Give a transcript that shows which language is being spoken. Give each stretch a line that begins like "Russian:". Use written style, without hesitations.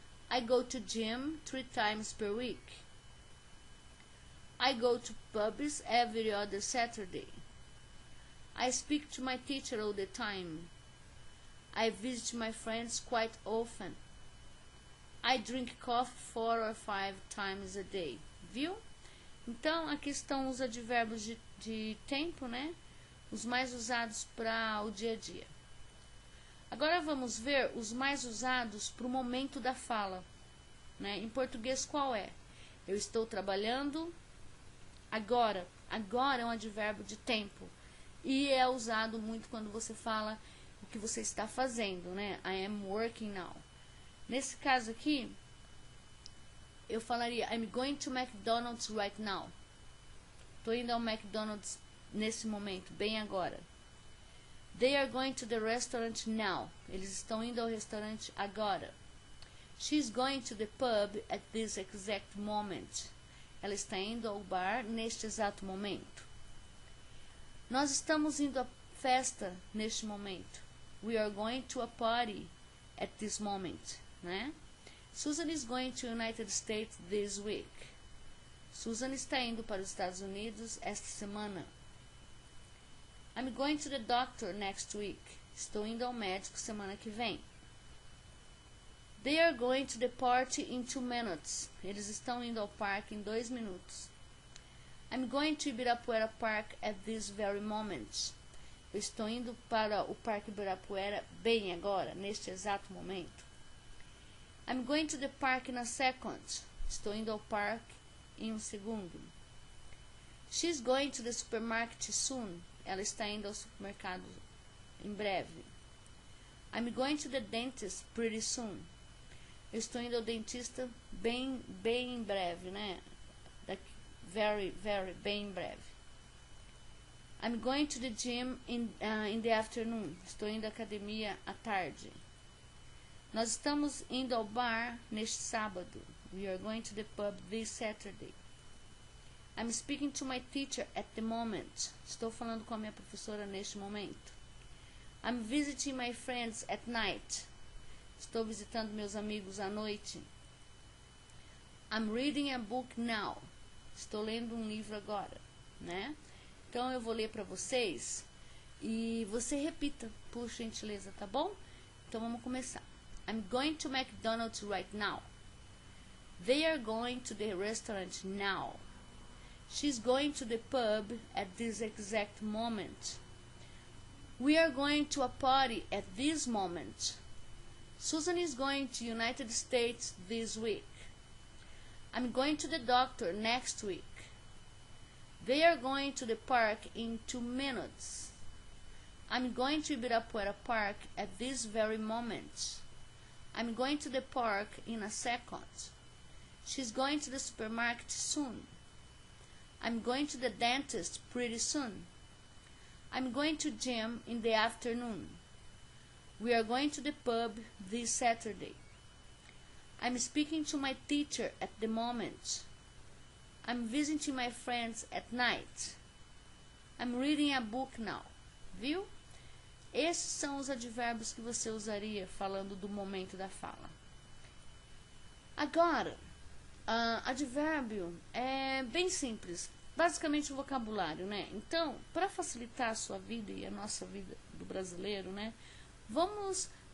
English: I go to gym 3 times per week. I go to pubs every other Saturday. I speak to my teacher all the time. I visit my friends quite often. I drink coffee 4 or 5 times a day.
Portuguese: Viu? Então, aqui estão os advérbios de tempo, né? Os mais usados para o dia a dia. Agora vamos ver os mais usados para o momento da fala, né? Em português, qual é? Eu estou trabalhando agora. Agora é um advérbio de tempo. E é usado muito quando você fala o que você está fazendo, né?
English: I am working now.
Portuguese: Nesse caso aqui, eu falaria
English: I'm going to McDonald's right now.
Portuguese: Estou indo ao McDonald's nesse momento, bem agora.
English: They are going to the restaurant now.
Portuguese: Eles estão indo ao restaurante agora.
English: She's going to the pub at this exact moment.
Portuguese: Ela está indo ao bar neste exato momento. Nós estamos indo à festa neste momento.
English: We are going to a party at this moment, né? Susan is going to United States this week.
Portuguese: Susan está indo para os Estados Unidos esta semana.
English: I'm going to the doctor next week.
Portuguese: Estou indo ao médico semana que vem.
English: They are going to the party in 2 minutes.
Portuguese: Eles estão indo ao parque em 2 minutos.
English: I'm going to Ibirapuera Park at this very moment.
Portuguese: Eu estou indo para o Parque Ibirapuera bem agora, neste exato momento.
English: I'm going to the park in a second.
Portuguese: Estou indo ao parque em 1 segundo.
English: She's going to the supermarket soon.
Portuguese: Ela está indo ao supermercado em breve.
English: I'm going to the dentist pretty soon.
Portuguese: Eu estou indo ao dentista bem em breve, né? Very, bem em breve.
English: I'm going to the gym in the afternoon.
Portuguese: Estou indo à academia à tarde. Nós estamos indo ao bar neste sábado.
English: We are going to the pub this Saturday. I'm speaking to my teacher at the moment.
Portuguese: Estou falando com a minha professora neste momento.
English: I'm visiting my friends at night.
Portuguese: Estou visitando meus amigos à noite.
English: I'm reading a book now.
Portuguese: Estou lendo um livro agora, né? Então eu vou ler para vocês e você repita, por gentileza, tá bom? Então vamos começar.
English: I'm going to McDonald's right now. They are going to the restaurant now. She's going to the pub at this exact moment. We are going to a party at this moment. Susan is going to United States this week. I'm going to the doctor next week. They are going to the park in 2 minutes. I'm going to Ibirapuera Park at this very moment. I'm going to the park in a second. She's going to the supermarket soon. I'm going to the dentist pretty soon. I'm going to gym in the afternoon. We are going to the pub this Saturday. I'm speaking to my teacher at the moment. I'm visiting my friends at night. I'm reading a book now.
Portuguese: Viu? Esses são os advérbios que você usaria falando do momento da fala. Agora, advérbio é bem simples. Basicamente o vocabulário, né? Então, para facilitar a sua vida e a nossa vida do brasileiro, né? Vamos